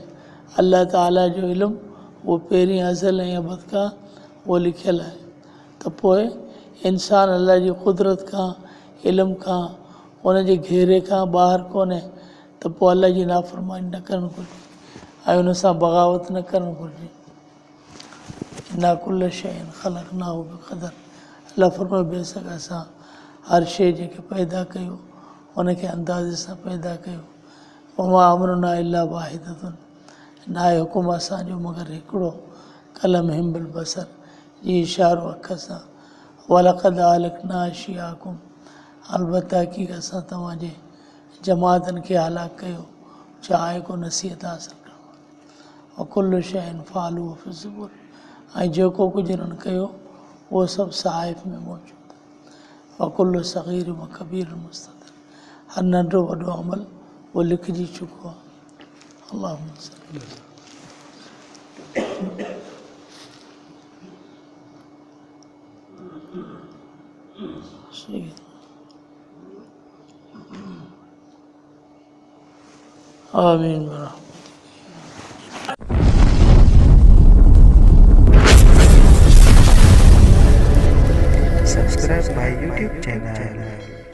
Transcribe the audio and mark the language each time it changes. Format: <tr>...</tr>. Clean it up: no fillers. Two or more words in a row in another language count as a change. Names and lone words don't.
<sd>अल्लाह ताला जो इल्मु उहो पहिरीं अज़ल ऐं अबद खां उहो लिखियलु आहे। त पोइ इंसानु अल्लाह जी क़ुदरत खां इल्म खां उनजे घेरे खां ॿाहिरि कोन्हे, त पोइ अल्लाह जी नाफ़रमानी न करणु घुरिजे ऐं उन सां बग़ावत न करणु घुरिजे।</sd> <ar>إنا كل شيء خلقناه بقدر.</ar> <sd>अल्लाह फरमाए बेशक असां हर शइ जेके पैदा कयो उनखे अंदाज़े सां पैदा कयो।</sd> <ar>وما أمرنا إلا واحدة,</ar> <sd>न आहे हुकुम असांजो मगर हिकिड़ो</sd> <ar>كلمح بالبصر</ar> <sd>जी इशारो अख सां।</sd> <ar>ولقد أهلكنا أشياعكم,</ar> <sd>अलबत्ता हक़ीक़त असां तव्हांजे जमातनि खे हलाक कयो, चाहे को नसीहत हासिलु करणु वारो।</sd> <ar>كل شيء فعلوه في الزبر,</ar> <sd>ऐं जेको कुझु इन्हनि कयो उहो सभु सहाइफ़ में मौजूदु आहे।</sd> <ar>وكل صغير وكبير مستطر,</ar> <sd>हर नंढो वॾो अमल उहो लिखिजी चुको आहे।</sd> <ar>اللهم صل آمین.</ar> <en>Subscribe my YouTube channel.</en>